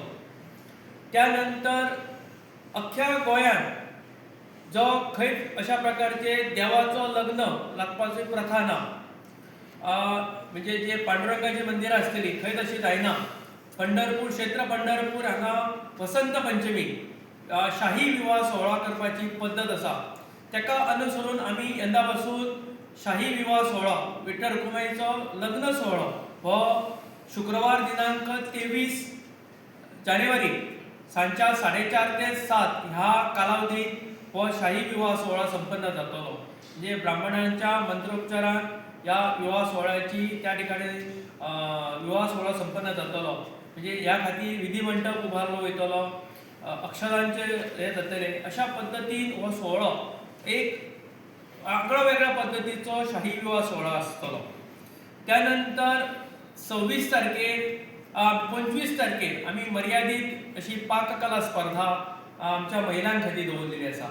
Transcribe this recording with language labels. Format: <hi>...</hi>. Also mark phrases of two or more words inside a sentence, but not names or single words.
<kok>त्यानंतर अख्ख्या गोंयान जो खंय अशा प्रकारचे देवाचो लग्न लागपाची प्रथा ना, म्हणजे जे पांडुरंगाची मंदिरां आसतली खंय तशी जायना। पंढरपूर क्षेत्र पंढरपूर हांगा वसंत पंचमी शाही विवाह सोहळा करपाची पद्धत आसा, तेका अनुसरून आमी यंदा पासून शाही विवाह सोहळा विठ्ठल रखुमाईचो लग्न सोहळो हो शुक्रवार दिनांक 23 जानेवारी सांच्या 4:30 ते 7 ह्या कालावधीत हो शाही विवाह सोहळा संपन्न जातलो। म्हणजे ब्राह्मणांच्या मंत्रोच्चारान या विवाह सोहळ्याची त्या ठिकाणी विवाह सोहळा संपन्न जातलो। म्हणजे ह्या खातीर विधी मंडप उबारलो वयतलो, अक्षरांचे हे जातले, अशा पद्धतीन हो सोहळो एक आगळो वेगळ्या पद्धतीचो शाही विवाह सोहळा आसतलो। त्यानंतर 26 तारखेर 25 तारखेर आमी मर्यादीत अशी पाककला स्पर्धा आमच्या महिलां खातीर दवरलेली आसा।</kok>